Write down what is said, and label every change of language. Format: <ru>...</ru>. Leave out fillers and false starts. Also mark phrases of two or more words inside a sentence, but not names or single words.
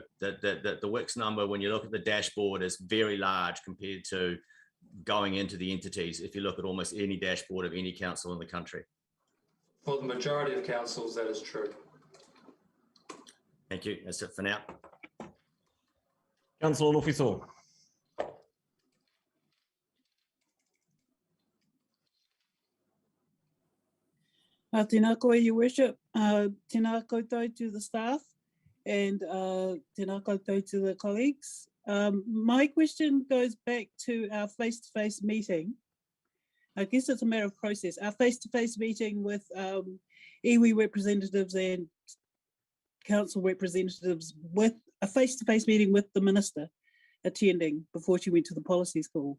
<en>That the Wix number, when you look at the dashboard, is very large compared to going into the entities, if you look at almost any dashboard of any council in the country? For the majority of councils, that is true. Thank you. That's it for now. Councillor Lofiso.</en> <mi>Tēnā koe,</mi> <en>Your Worship.</en> <mi>Tēnā koutou</mi> <en>to the staff, and</en> <mi>tēnā koutou</mi> <en>to the colleagues. My question goes back to our face-to-face meeting. I guess it's a matter of process. Our face-to-face meeting with iwi representatives and council representatives, with a face-to-face meeting with the minister attending before she went to the policy school.</en>